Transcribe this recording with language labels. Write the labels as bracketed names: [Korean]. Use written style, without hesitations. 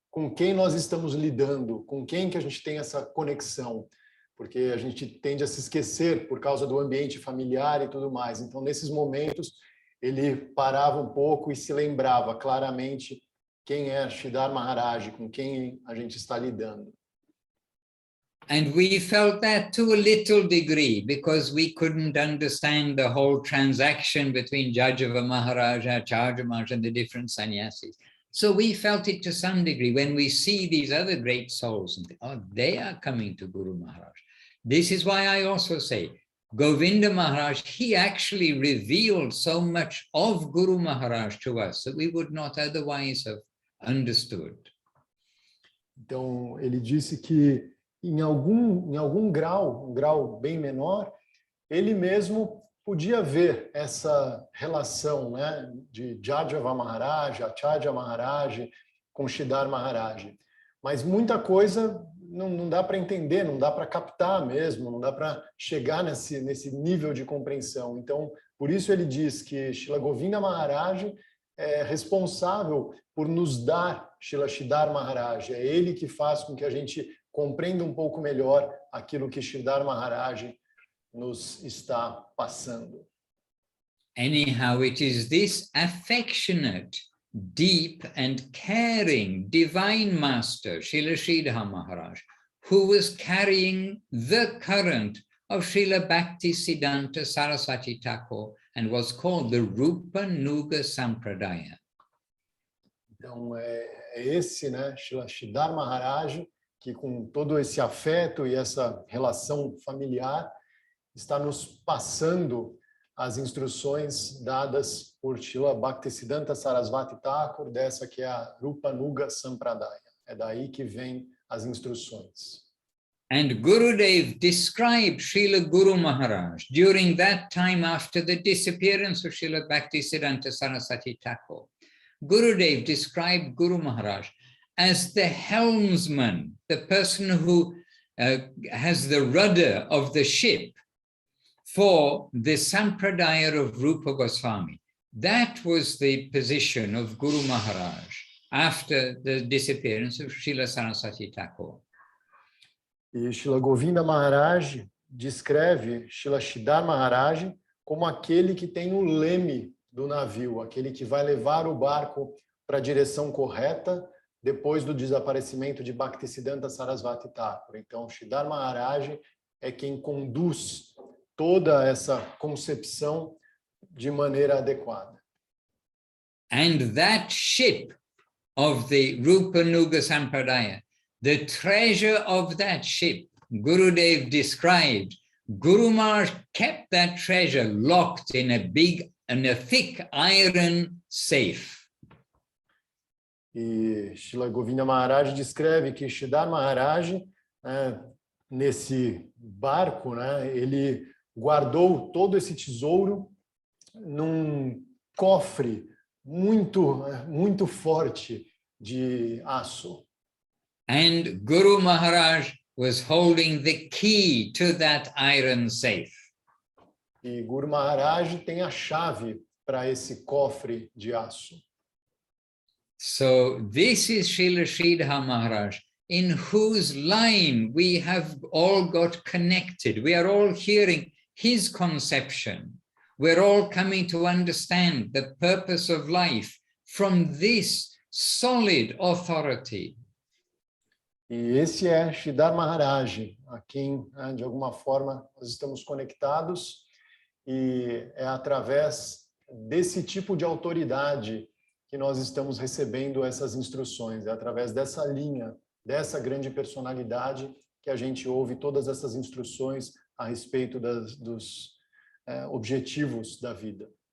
[Portuguese] com quem nós estamos lidando, com quem que a gente tem essa conexão, porque a gente tende a se esquecer por causa do ambiente familiar e tudo mais. Então, nesses momentos, ele parava um pouco e se lembrava claramente quem é Sridhar Maharaj, com quem a gente está lidando. [English] And we felt that to a little degree because we couldn't understand the whole transaction between Jajava Maharaj, Acharya Maharaj, and the different sannyasis. So we felt it to some degree when we see these other great souls and think, oh, they are coming to Guru Maharaj. This is why I also say, Govinda Maharaj, he actually revealed so much of Guru Maharaj to us that we would not otherwise have understood. [Portuguese] Então, ele disse que em algum grau, um grau bem menor, ele mesmo podia ver essa relação, né, de Jajava Maharaj, Acharya Maharaj com Sridhar Maharaj. Mas muita coisa não dá para entender, não dá para captar mesmo, não dá para chegar nesse nível de compreensão. Então, por isso ele diz que Srila Govinda Maharaj é responsável por nos dar Srila Sridhar Maharaj. É ele que faz com que a gente compreenda um pouco melhor aquilo que Sridhar Maharaj nos está passando. [English] Anyhow, it is this affectionate, deep and caring divine master, Srila Sridhar Maharaj, who was carrying the current of Srila Bhaktisiddhanta Saraswati Thakur and was called the Rupa Nuga Sampradaya. [Portuguese] Então, é esse, né, Srila Sridhar Maharaj, que com todo esse afeto e essa relação familiar, está nos passando as instruções dadas por Srila Bhaktisiddhanta Saraswati Thakur, dessa que é a Rupa Nuga Sampradaya. É daí que vem as instruções. [English] And Gurudev described Srila Guru Maharaj during that time after the disappearance of Srila Bhaktisiddhanta Saraswati Thakur. Gurudev described Guru Maharaj as the helmsman, the person who has the rudder of the ship for the Sampradaya of Rupa Goswami. That was the position of Guru Maharaj after the disappearance of Srila Saraswati Thakur. [Portuguese] E Srila Govinda Maharaj descreve Srila Sridhar Maharaj como aquele que tem o leme do navio, aquele que vai levar o barco para a direção correta depois do desaparecimento de Bhaktisiddhanta Saraswati Thakur. Então, Sridhar Maharaj é quem conduz toda essa concepção de maneira adequada. [English] And that ship of the Rupa Nuga Sampradaya, the treasure of that ship, Gurudev described, Guru Maharaj kept that treasure locked in a thick iron safe. [Portuguese] E Srila Govinda Maharaj descreve que Sridhar Maharaj, nesse barco, né, ele guardou todo esse tesouro num cofre muito forte de aço. [English] And Guru Maharaj was holding the key to that iron safe. [Portuguese] E Guru Maharaj tem a chave para esse cofre de aço. [English] So this is Srila Sridhar Maharaj, in whose line we have all got connected. We are all hearing his conception. We're all coming to understand the purpose of life from this solid authority. [Portuguese] E esse é Sridhar Maharaj, a quem, de alguma forma, nós estamos conectados, e é através desse tipo de autoridade que nós estamos recebendo essas instruções, é através dessa linha, dessa grande personalidade que a gente ouve todas essas instruções a respeito dos objetivos da vida.